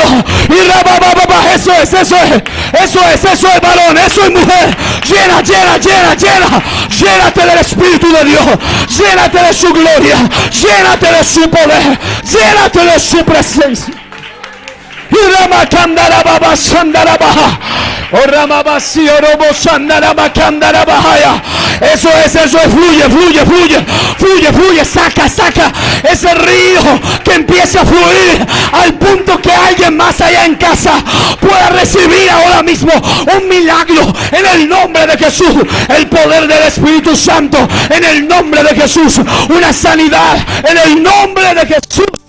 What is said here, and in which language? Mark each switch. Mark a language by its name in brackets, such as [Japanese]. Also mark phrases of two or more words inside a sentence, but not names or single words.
[Spanish] Y rabababa, eso es, eso es, eso es, eso es, varón, eso es, mujer. Llena, llena, llena, llena. Llénate del Espíritu de Dios, llénate de su gloria, llénate de su poder, llénate de su presencia. Y Ramakandara Baba Sandara Baja. O Ramabasi Orobo Sandara Bakandara Bahaya. Eso es, fluye, fluye, fluye, fluye, fluye, saca, saca ese río que empiece a fluir al punto que alguien más allá en casa pueda recibir ahora mismo un milagro en el nombre de Jesús, el poder del Espíritu Santo en el nombre de Jesús, una sanidad en el nombre de Jesús.